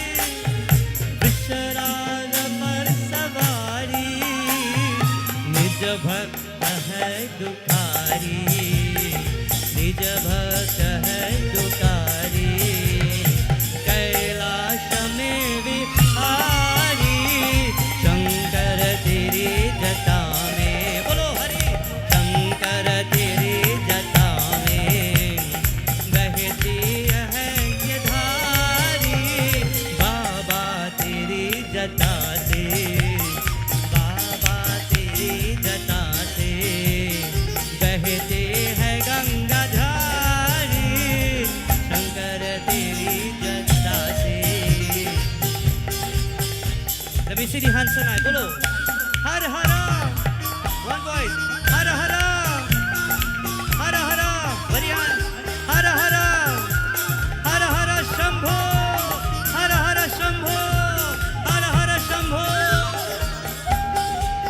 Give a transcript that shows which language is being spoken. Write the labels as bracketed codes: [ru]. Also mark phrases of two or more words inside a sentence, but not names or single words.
[hi] विषराज पर सवारी निज भक्त है दुखारी निज भक्त है दुकारी कैलाश में विहारी शंकर तेरी जटा में बोलो हरि शंकर तेरी जटा में बहती है ये धारी बाबा तेरी जटा से बाबा तेरी जटा से बहते हैं गंगा धारी शंकर तेरी जटा से। [en] Let me see the hands tonight. [hi] बोलो हर हरा. [en] One voice. [hi] हर हरा. हर हरा. [en] Very hands. [hi] हर हरा. हर हरा शम्भो। हर हरा शम्भो. हर हरा शम्भो.